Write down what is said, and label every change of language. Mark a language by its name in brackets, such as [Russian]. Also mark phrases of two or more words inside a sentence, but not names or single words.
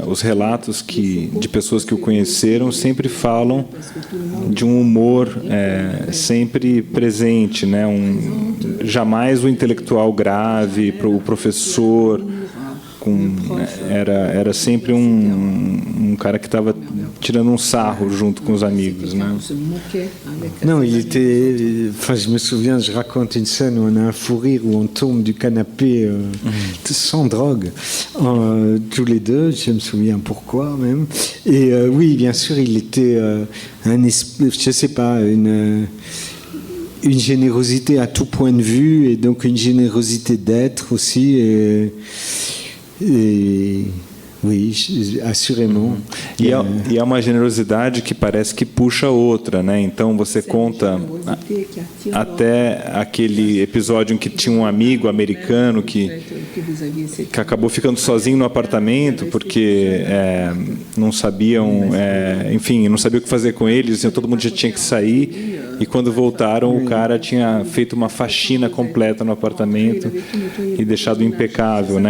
[Portuguese] Os relatos de pessoas que o conheceram sempre falam de um humor sempre presente, né? Jamais o intelectual grave, o professor, era sempre um cara que estava tirando um sarro junto com os amigos, né? [French] Non, il était... Enfin, je me souviens, je raconte une scène où on a un fou rire, où on tombe du canapé sans drogue, tous les deux, je me souviens pourquoi même. Et oui, bien sûr, il était un esprit, je sais pas, une générosité à tout point de vue, et donc une générosité d'être aussi, et oui, assurément. [Portuguese] E é uma generosidade que parece que puxa outra, né? Então você conta até aquele episódio em que tinha um amigo americano que acabou ficando sozinho no apartamento porque não sabiam, enfim, não sabia o que fazer com eles, então todo mundo já tinha que sair, e quando voltaram o cara tinha feito uma faxina completa no apartamento e deixado impecável, né?